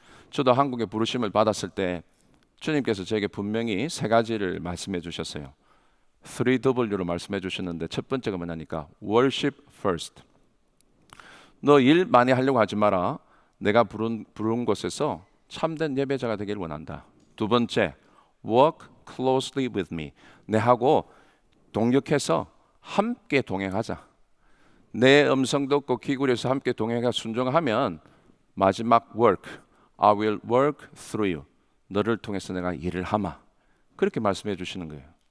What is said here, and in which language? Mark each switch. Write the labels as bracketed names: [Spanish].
[Korean] 저도 한국의 부르심을 받았을 때 주님께서 저에게 분명히 세 가지를 말씀해 주셨어요. 3W로 말씀해 주셨는데 첫 번째가 뭐냐니까 [English] worship first. [Korean] 너 일 많이 하려고 하지 마라. 내가 부른 곳에서 참된 예배자가 되길 원한다. 두 번째, [English] work closely with me. [Korean] 내하고 동역해서 함께 동행하자. 내 음성 듣고 귀 기울여서 함께 동행해 순종하면 마지막 [English] work, I will work through you. [Korean] 너를 통해서 내가 일을 하마. 그렇게 말씀해 주시는 거예요.